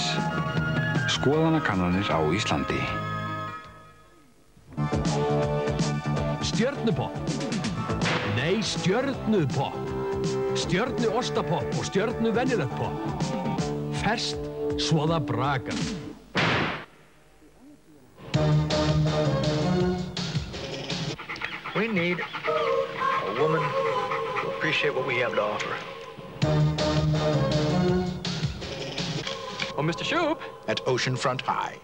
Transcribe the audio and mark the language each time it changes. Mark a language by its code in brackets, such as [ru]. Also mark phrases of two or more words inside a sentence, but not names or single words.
[is] Skoðanakannanir á Íslandi. Stjörnupopp. Nei, stjörnupopp. Stjörnuostapopp og stjörnuvenjulegt popp. Ferskt, svo það brakar. [en] We need a woman to appreciate what we have to offer. Oh, Mr. Shoup. At Oceanfront High.